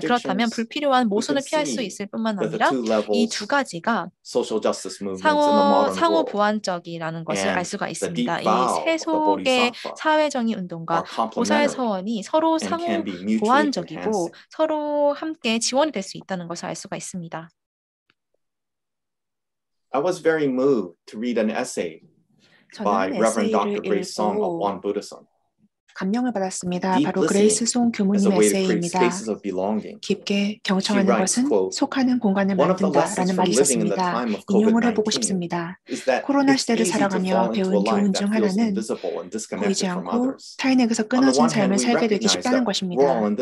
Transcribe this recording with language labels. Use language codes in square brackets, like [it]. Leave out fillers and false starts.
[ko] 그렇다면 불필요한 모순을 피할 수 있을 뿐만 아니라 이 두 가지가 상호 보완적이라는 것을 알 수가 있습니다. 이 세속의 사회정의 운동과 보살 서원이 서로 상호 보완적이고 서로 함께 지원이 될 수 있다는 것을 알 수가 있습니다. [en] I was very moved to read an essay by Reverend Dr. Grace Song of Won Buddhism. [ko] 감명을 받았습니다. 바로 그레이스 송 교무님 에세이입니다. 깊게 경청하는 것은 속하는 공간을 만든다라는 말이 있었습니다. 인용을 해보고 싶습니다. 코로나 시대를 살아가며 배운 교훈 중 하나는 보이지 않고 타인에게서 끊어진 삶을 살게 되기 쉽다는 것입니다.